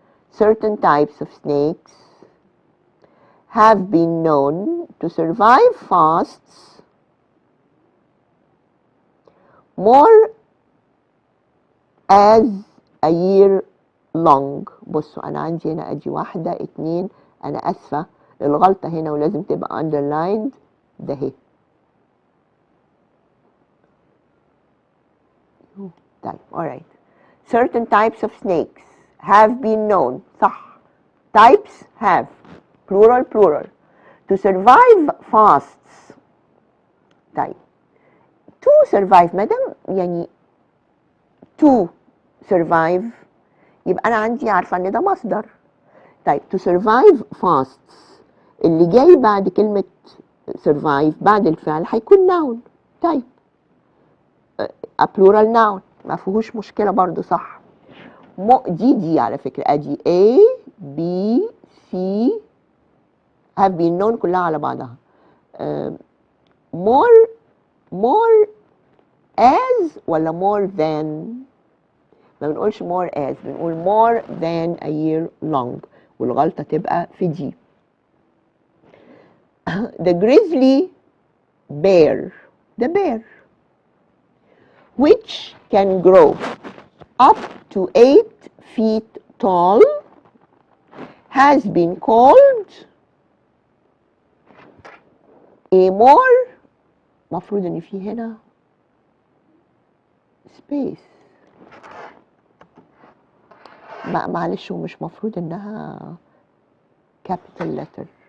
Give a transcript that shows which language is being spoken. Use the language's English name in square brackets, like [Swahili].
[English] Certain types of snakes have been known to survive fasts more as a year long. [Arabic] بصوا أنا عندي هنا أدي 1 2. أنا أسفة الغلطة هنا ولازم تبقى underlined ده هي. طيب [English] alright. Certain types of snakes have been known. [Arabic] صح. [English] Types have plural to survive fasts. [Arabic] طيب [English] to survive [Arabic] مادام يعني to survive يبقى أنا عندي عارفة إن ده مصدر. طيب [English] to survive fasts [Arabic] اللي جاي بعد كلمة survive بعد الفعل هيكون noun. طيب [English] a plural noun [Arabic] ما فيهوش مشكلة برضو صح. دي على فكرة أدي A B C [English] have been known [Arabic] كلها على بعضها. [English] more as [Arabic] ولا more than؟ ما بنقولش more as بنقول [English] more than a year long [Arabic] والغلطة تبقى في دي. [English] The grizzly bear, the bear which can grow up to 8 feet tall has been called a more [Arabic] مفروض ان في هنا space معلش ومش مفروض انها [English] capital letter.